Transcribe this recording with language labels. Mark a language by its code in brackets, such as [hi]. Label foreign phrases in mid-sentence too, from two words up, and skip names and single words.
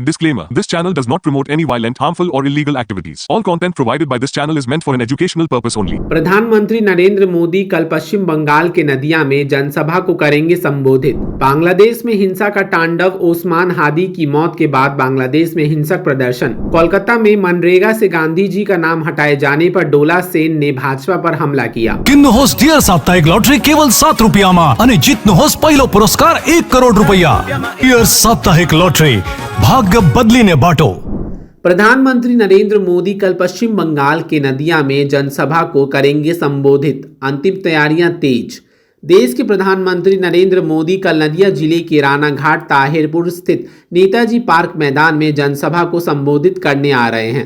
[en] Disclaimer: This channel does not promote any violent, harmful, or illegal activities. All content provided by this channel is meant for an educational purpose only. [hi] प्रधानमंत्री नरेंद्र मोदी कल पश्चिम बंगाल के नदिया में जनसभा को करेंगे संबोधित। बांग्लादेश में हिंसा का तांडव, ओस्मान हादी की मौत के बाद बांग्लादेश में हिंसक प्रदर्शन। कोलकाता में मनरेगा से गांधी जी का नाम हटाए जाने पर डोला सेन ने भाजपा पर हमला किया। [ne] किन्नुहोस् डियर साप्ताहिक लॉटरी केवल 7 रुपियाँमा अनि जित्नुहोस् पहिलो पुरस्कार 1 करोड़ रुपैयाँ। डियर साप्ताहिक लॉटरी, भाग्य बदलिने बाटो। [hi] प्रधानमंत्री नरेंद्र मोदी कल पश्चिम बंगाल के नदिया में जनसभा को करेंगे संबोधित। अंतिम तैयारियां तेज। देश के प्रधानमंत्री नरेंद्र मोदी कल नदिया जिले के रानाघाट ताहिरपुर स्थित नेताजी पार्क मैदान में जनसभा को संबोधित करने आ रहे हैं।